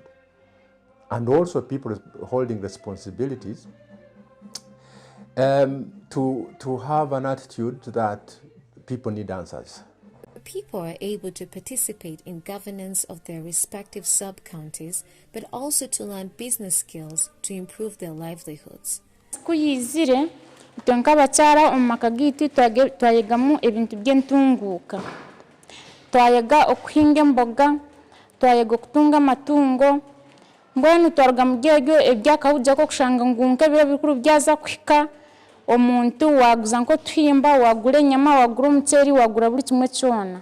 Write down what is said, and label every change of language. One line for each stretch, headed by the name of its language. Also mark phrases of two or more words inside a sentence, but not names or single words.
English: And also people holding responsibilities to have an attitude that people need answers. People are able to participate in governance of their respective sub-counties, but also to learn business skills to improve their livelihoods.
Nyankole: Twankabachara omumaka gitu twayegamu ebintu by'entunguuka, twayega okuhinga emboga, twayega okutunga amatungo, mbwenu twaruga mu byegyo ebyakawujja ko kushanga ngunka ebiro bikuru byaza kuhika omuntu waguza nko tuhimba, wagura enyama, wagura omuceeri, wagura buli kimwe kyona.